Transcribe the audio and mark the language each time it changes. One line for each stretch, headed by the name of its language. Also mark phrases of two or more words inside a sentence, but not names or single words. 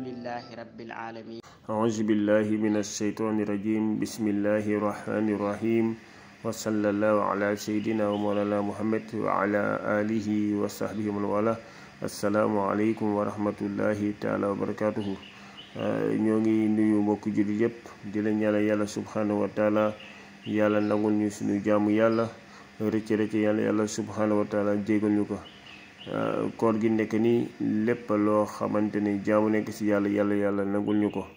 Arabic: لله رب العالمين. أعوذ بالله من الشيطان الرجيم. بسم الله الرحمن الرحيم. وصلى الله على سيدنا ومولانا محمد وعلى آله وصحبه ومن والاه. السلام عليكم ورحمة الله تعالى وبركاته.
Wolof: ñoo ngi nuyu mbokk jullit yépp di la ñaanal yàlla
Arabic: سبحانه وتعالى
Wolof: yàlla nangul ñu suñu jaamu yàlla rëcc yàlla
Arabic: سبحانه وتعالى
Wolof: jégal ñu ko. koor gi nekk nii lépp loo xamante ni jaamu nekk ci yàlla nangul ñu ko.